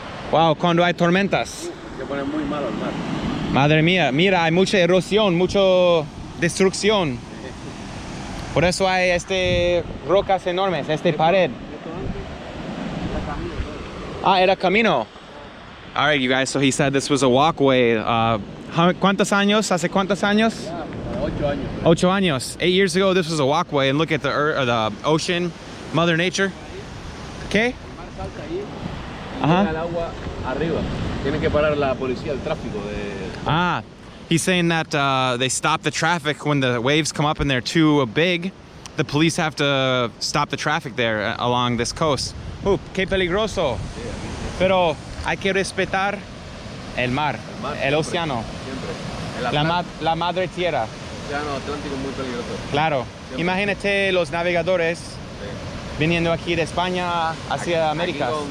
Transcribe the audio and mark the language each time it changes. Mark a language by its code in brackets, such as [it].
[es] Wow, cuando hay tormentas. Se pone muy malo el mar. Madre mía, mira, hay mucha erosión, mucha destrucción. Por eso hay rocas enormes, pared. Esto antes era camino todo. Ah, era camino. [en] All right, you guys, so he said this was a walkway. [es] ¿Cuántos años? ¿Hace cuántos años? Ya, 8 años. 8 años. [en] 8 years ago, this was a walkway, and look at the ocean, Mother Nature. [es] ¿Qué? El mar salta ahí. Ajá. Llega el agua arriba. Tienen que parar la policía, el tráfico de. [en] Ah, he's saying that they stop the traffic when the waves come up and they're too big. The police have to stop the traffic there along this coast. [es] Qué peligroso. Sí, aquí, Pero hay que respetar el mar, el siempre, océano, siempre. la madre tierra. El océano Atlántico es muy peligroso. Claro. Siempre. Imagínate los navegadores Sí. viniendo aquí de España hacia América.